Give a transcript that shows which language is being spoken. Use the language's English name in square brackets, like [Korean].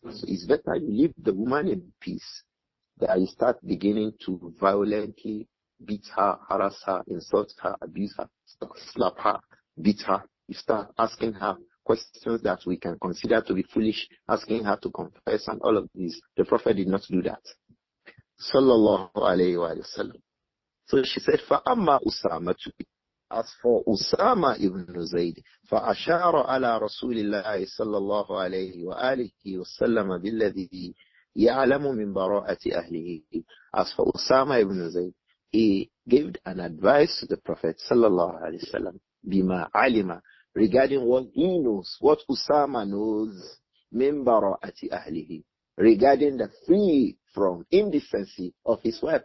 [English] So it's better you leave the woman in peace than you start beginning to violently beat her, harass her, insult her, abuse her, slap her, beat her. You start asking her questions that we can consider to be foolish, asking her to confess and all of these. The Prophet did not do that. [Arabic] Sallallahu alayhi wa sallam. [English] So she said, [Arabic] فَأَمَّا أُسَامَةُ. [English] As for Usama ibn Zayd, [Arabic] فَأَشَارَ عَلَى رَسُولِ اللَّهِ صَلَّى اللَّهُ عَلَيْهِ وَآلِهِ وَسَلَّمَ بِالَّذِي يَعْلَمُ مِنْ بَرَاءَةِ أَهْلِهِ. [English] As for Usama ibn Zayd, he gave an advice to the Prophet [Arabic] sallallahu alaihi wasallam bima alima, [English] regarding what he knows, what Usama knows, [Arabic] min bara'ati ahlihi, [English] regarding the free from indecency of his wife.